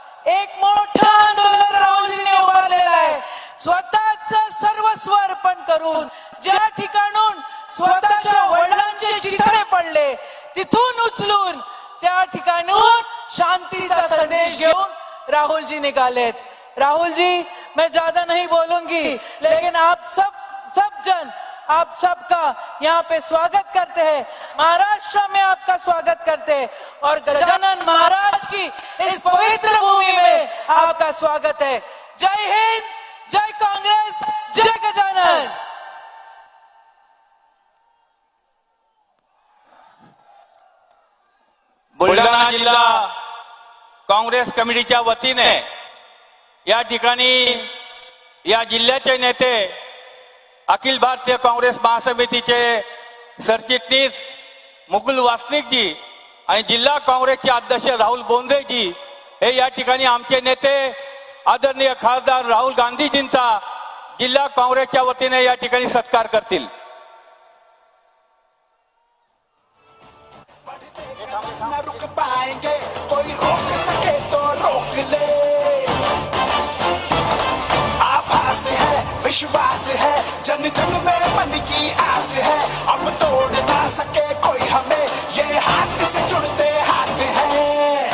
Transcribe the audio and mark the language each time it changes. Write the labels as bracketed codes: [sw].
[mr] एक मोठं आंदोलन राहुलजींनी उभारलेलं आहे. स्वतःच सर्वस्व अर्पण करून ज्या ठिकाणून स्वतःच्या वडिलांचे चितळे पडले तिथून उचलून त्या ठिकाणून शांतीचा संदेश घेऊन राहुल जी निकालेत. [hi] राहुल जी, मैं ज्यादा नहीं बोलूंगी लेकिन आप सब जन आप सबका यहाँ पे स्वागत करते हैं, महाराष्ट्र में आपका स्वागत करते हैं और गजानन महाराज की इस पवित्र भूमि में आपका स्वागत है. जय हिंद, जय कांग्रेस, जय गजानन. [mr] बुलढाणा जिल्हा काँग्रेस कमिटीच्या वतीने या ठिकाणी या जिल्ह्याचे नेते अखिल भारतीय काँग्रेस महासमितीचे सरचिटणीस मुकुल वासनिक जी आणि जिल्हा काँग्रेसचे अध्यक्ष राहुल बोंद्रे जी हे या ठिकाणी आमचे नेते आदरणीय खासदार राहुल गांधीजींचा जिल्हा काँग्रेसच्या वतीने या ठिकाणी सत्कार करतील. [hi] न रुक पाएंगे, कोई रोक सके तो रोक ले. आभास है, विश्वास है, जन जन में मन की आस है. अब तोड़ ना सके कोई हमें, ये हाथ से जुड़ते हाथ हैं.